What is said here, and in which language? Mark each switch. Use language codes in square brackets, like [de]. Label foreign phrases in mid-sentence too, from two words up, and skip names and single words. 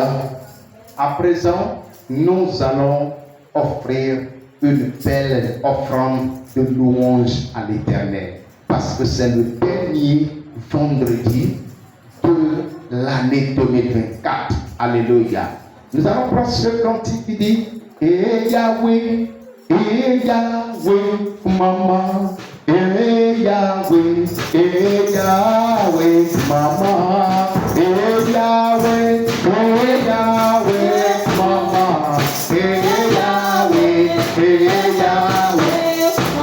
[fr] À présent, nous allons offrir une belle offrande de louange à l'Éternel. Parce que c'est le dernier vendredi de l'année 2024. Alléluia. Nous allons prendre ce cantique qui dit Yahweh, Yahweh, Mama, Yahweh, Yahweh, Mama, Yahweh, Yahweh, Mama, Yahweh, Yahweh,